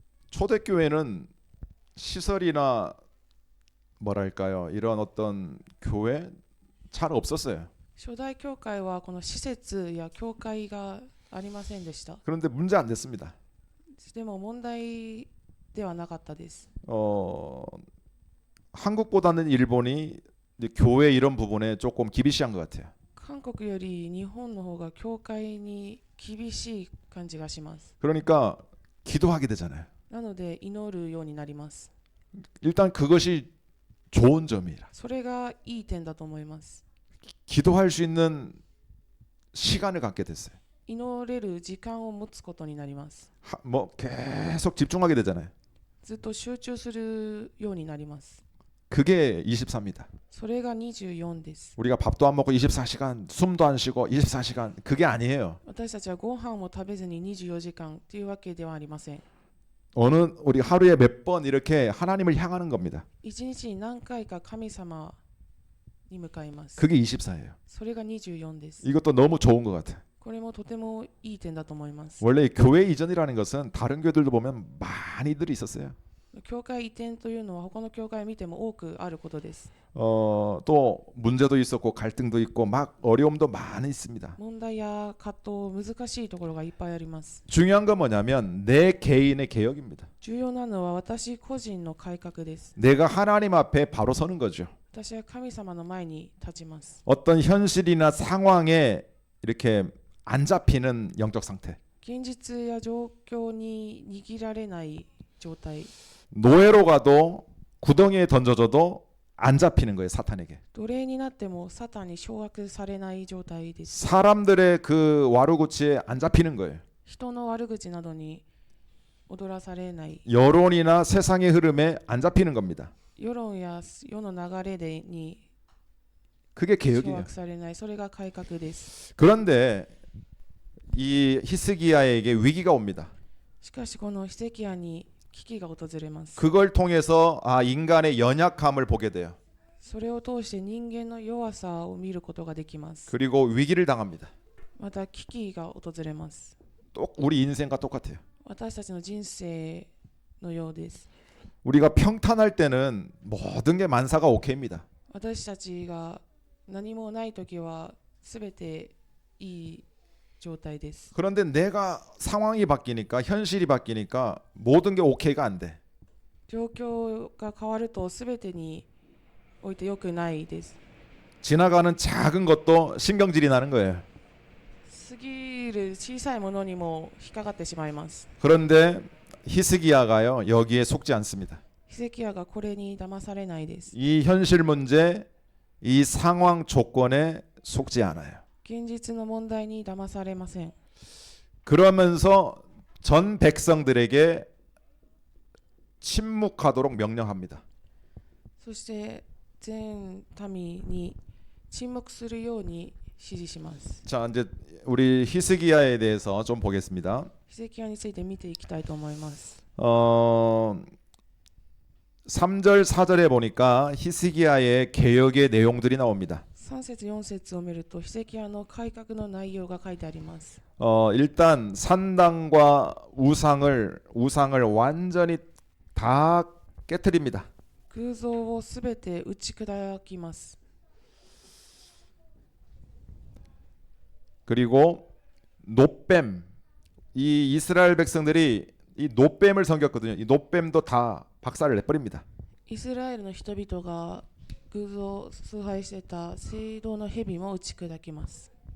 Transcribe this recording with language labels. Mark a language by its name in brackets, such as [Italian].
[Korean] 초대교회는 시설이나 뭐랄까요 이런 어떤 교회 잘 없었어요. [Japanese] 初代教会はこの施設や教会がありませんでした。 [Korean] 그런데 문제 안 됐습니다. [Japanese] でも問題ではなかったです。 [Korean] 한국보다는 일본이 이제 교회 이런 부분에 조금 기비시한 것 같아요. [Japanese] 韓国より日本の方が教会に厳しい感じがします。 [Korean] 그러니까 기도하게 되잖아요. [Japanese] なので祈るようになります。 [Korean] 일단 그것이 좋은 점이라. [Japanese] それがいい点だと思います。 [Korean] 기도할 수 있는 시간을 갖게 됐어요. [Japanese] 祈れる時間を持つことになります。 [Korean] 뭐 계속 집중하게 되잖아요. [Japanese] ずっと集中するようになります。 [Korean] 그게 24입니다. [Japanese] それが24です。 [Korean] 우리가 밥도 안 먹고 24시간, 숨도 안 쉬고 24시간 그게 아니에요. [Japanese] 私たちはご飯も食べずに24時間というわけではありません。 [Korean] 우리 하루에 몇 번 이렇게 하나님을 향하는 겁니다. [Japanese] 一日に何回か神様に向かいます。 [Korean] 그게 24예요. [Japanese] それが24です。 [Korean] 이것도 너무 좋은 것 같아요. [Japanese] これもとてもいい点だと思います。 [Korean] 원래 교회 이전이라는 것은 다른 교회들도 보면 많이들 있었어요. [Japanese] 教会移転というのは他の教会を見ても多くあることです。 [Korean] 또 문제도 있었고 갈등도 있고 막 어려움도 많이 있습니다. [Japanese] 問題や葛藤、難しいところがいっぱいあります。 [Korean] 중요한 건 뭐냐면 내 개인의 개혁입니다. [Japanese] 重要なのは私個人の改革です。 [Korean] 내가 하나님 앞에 바로 서는 거죠. [Japanese] 私は神様の前に立ちます。 [Korean] 어떤 현실이나 상황에 이렇게 안 잡히는 영적 상태. [Japanese] 現実や状況に握られない状態。 [Korean] 노예로 가도 구덩이에 던져져도 안 잡히는 거예요, 사탄에게. [Japanese] 奴隷になってもサタンに掌握されない状態です。 [Korean] 사람들의 그 와르구치에 안 잡히는 거예요. [Japanese] 人の悪口などに踊らされない。 [Korean] 여론이나 세상의 흐름에 안 잡히는 겁니다. [Japanese] 世論や世の流れに [Korean] 그게 [Japanese] 掌 [Korean] 개혁이에요. [Japanese] 握されない。それが改革です。 [Korean] 그런데 이 히스기야에게 위기가 옵니다. [Japanese] しかしこのヒゼキヤに危機が訪れます。 [Korean] 그걸 통해서 인간의 연약함을 보게 돼요. [Japanese] それを通して人間の弱さを見ることができます。 [Korean] 그리고 위기를 당합니다. [Japanese] また危機が訪れます。 [Korean] 우리 인생과 똑같아요. [Japanese] 私たちの人生のようです。 [Korean] 우리가 평탄할 때는 모든 게 만사가 오케이입니다. [Japanese] 私たちが何もないときはすべていい状態です。 [Korean] 그런데 내가 상황이 바뀌니까 현실이 바뀌니까 모든 게 오케이가 안 돼. [Japanese] 状況が変わるとすべてにおいて良くないです。 [Korean] 지나가는 작은 것도 신경질이 나는 거예요. [Japanese] 過ぎる小さいものにも引っかかってしまいます。 [Korean] 그런데 히스기야가요 여기에 속지 않습니다. [Japanese] ヒゼキヤがこれに騙されないです。 [Korean] 이 현실 문제, 이 상황 조건에 속지 않아요. [Japanese] 現実の問題に騙されません。 [Korean] 그러면서 전 백성들에게 침묵하도록 명령합니다. [Japanese] そして全民に沈黙するように指示します。 [Korean] 자, 이제 우리 히스기야에 대해서 좀 보겠습니다. [Japanese] ヒゼキヤについて見ていきたいと思います。 [Korean] 3절 4절에 보니까 히스기야의 개혁의 내용들이 나옵니다. [Japanese] 3節4節を見るとヒゼキヤの改革の内容が書いてあります。 [Korean] 일단 산당과 우상을 완전히 다 깨뜨립니다. [Japanese] 偶像をすべて打ち砕きます。 [Korean] 그리고 노뱀, 이 이스라엘 백성들이 이 노뱀을 섬겼거든요. 이 노뱀도 다 박살을 내버립니다. [Japanese] イスラエルの人々が偶像を崇拝していた聖堂の蛇も打ち砕きます。